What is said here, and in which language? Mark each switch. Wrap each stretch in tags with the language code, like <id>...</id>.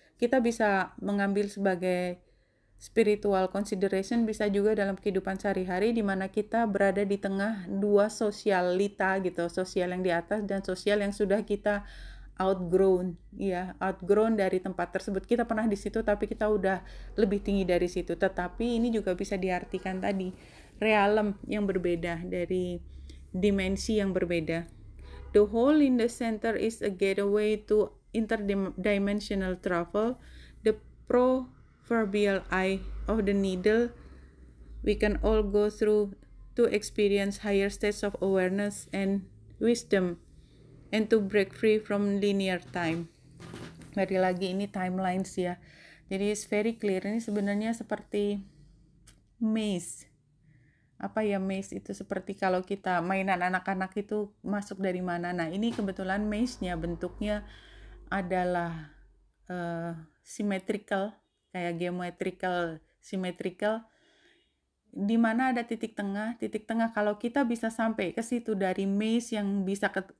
<id>Kita bisa mengambil sebagai spiritual consideration, bisa juga dalam kehidupan sehari-hari di mana kita berada di tengah dua sosialita gitu, sosial yang di atas dan sosial yang sudah kita outgrown ya, outgrown dari tempat tersebut. Kita pernah di situ tapi kita udah lebih tinggi dari situ. Tetapi ini juga bisa diartikan tadi realm yang berbeda, dari dimensi yang berbeda.</id> <en>The hole in the center is a gateway to interdimensional travel. The proverbial eye of the needle we can all go through to experience higher states of awareness and wisdom and to break free from linear time.</en> <id>Balik lagi ini timelines ya. Jadi</id> <en>it's very clear.</en> <id>Ini sebenarnya seperti maze. Apa ya maze itu? Seperti kalau kita mainan anak-anak itu masuk dari mana. Nah ini kebetulan maze-nya bentuknya adalah symmetrical, kayak geometrical, symmetrical, di mana ada titik tengah kalau kita bisa sampai ke situ dari maze yang bisa</id>